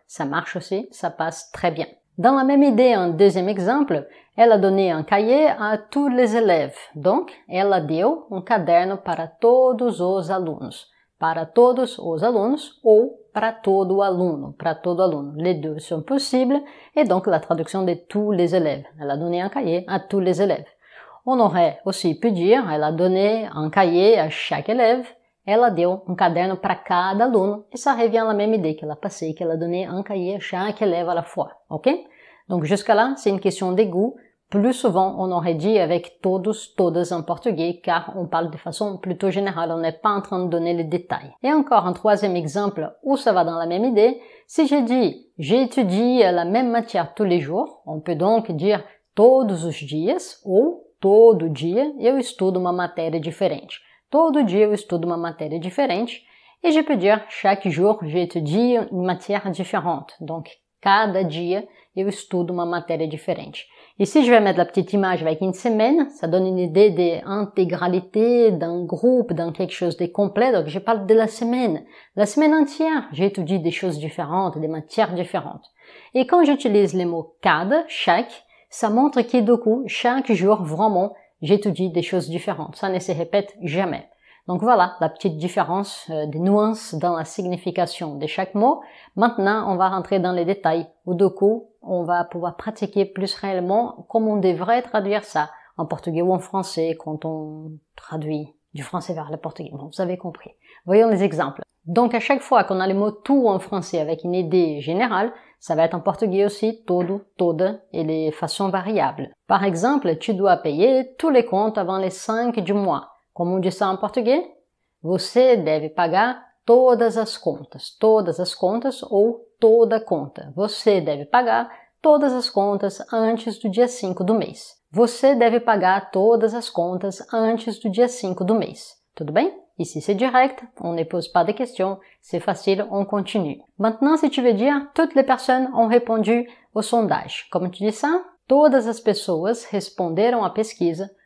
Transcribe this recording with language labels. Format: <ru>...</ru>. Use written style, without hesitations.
<fr>Ça marche aussi, ça passe très bien. Dans la même idée, un deuxième exemple, elle a donné un cahier à tous les élèves.</fr> <pt>Donc, ela deu um caderno para todos os alunos. Para todos os alunos ou para todo aluno. Para todo aluno.</pt> <fr>Les deux sont possibles et donc la traduction de tous les élèves. Elle a donné un cahier à tous les élèves. On aurait aussi pu dire, elle a donné un cahier à chaque élève.</fr> <pt>Ela deu um caderno para cada aluno.</pt> <fr>Et ça revient à la même idée qu'elle a passé, qu'elle a donné un cahier à chaque élève à la fois. Ok? Donc jusqu'à là, c'est une question de goût. Plus souvent, on aurait dit avec todos, todas en portugais, car on parle de façon plutôt générale, on n'est pas en train de donner les détails. Et encore un troisième exemple où ça va dans la même idée. Si j'ai dit, j'étudie la même matière tous les jours, on peut donc dire</fr> <pt>todos os dias ou todo dia eu estudo uma matéria diferente. Todo dia eu estudo uma matéria diferente.</pt> <fr>Et je peux dire, chaque jour, j'étudie une matière différente.</fr> <pt>Donc, cada dia, eu estudo uma matéria diferente.</pt> <fr>Ici, je vais mettre la petite image avec une semaine. Ça donne une idée d'intégralité, d'un groupe, d'un quelque chose de complet. Donc, je parle de la semaine. La semaine entière, j'étudie des choses différentes, des matières différentes. Et quand j'utilise les mots cada, chaque, ça montre que du coup, chaque jour, vraiment, j'étudie des choses différentes. Ça ne se répète jamais. Donc voilà, la petite différence des nuances dans la signification de chaque mot. Maintenant, on va rentrer dans les détails, où du coup, on va pouvoir pratiquer plus réellement comment on devrait traduire ça en portugais ou en français quand on traduit du français vers le portugais. Bon, vous avez compris. Voyons les exemples. Donc à chaque fois qu'on a le mot tout en français avec une idée générale, ça va être en portugais aussi todo, toda et les façons variables. Par exemple, tu dois payer tous les comptes avant les 5 du mois.</fr> <pt>Como</pt> <fr>on dit ça en português?</fr> <pt>Você deve pagar todas as contas ou toda conta. Você deve pagar todas as contas antes do dia 5 do mês. Você deve pagar todas as contas antes do dia 5 do mês. Tudo bem?</pt> <fr>Ici c'est direct, on ne pose pas de questions, c'est facile, on continue. Maintenant, si tu veux dire, toutes les personnes ont répondu au sondage.</fr> <pt>Como</pt> <fr>tu dis ça?</fr> <pt>Todas as pessoas responderam à pesquisa.</pt>